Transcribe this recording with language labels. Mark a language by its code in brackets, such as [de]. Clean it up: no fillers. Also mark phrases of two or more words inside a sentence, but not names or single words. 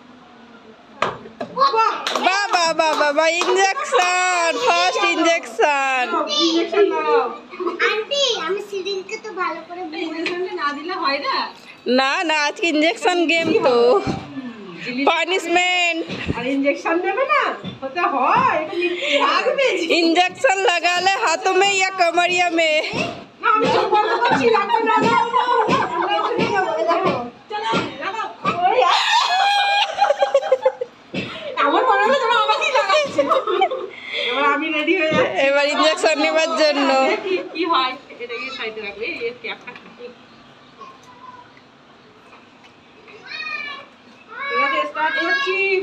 [bn] বাবা বাবা বাবা, ইনজেকশন, [en] first injection. [bn] আন্টি আমি সিরিঞ্জকে তো ভালো করে ইনজেকশনটা না দিলে হয় না। না না, আজকে [en] injection game [bn] তো পানিশমেंट। আর ইনজেকশন দেবে না হতে হয়, এটা লাগবে। [hi] इंजेक्शन लगा ले हाथों में या कमरिया में। [bn] না আমি চুপ করে বলছি, লাগবে না। আমরা চলে যাব, দেখো চলো লাগাও। আমার মনে হলো যেন আমাকেই লাগাচ্ছে। এবার আমি রেডি হয়ে যাচ্ছি এবার ইনজেকশন নেবার জন্য। দেখি কি হয়। এটাকে সাইডে রাখবে, এই ক্যাপটা। ঠিক আছে, স্টার্ট করছি।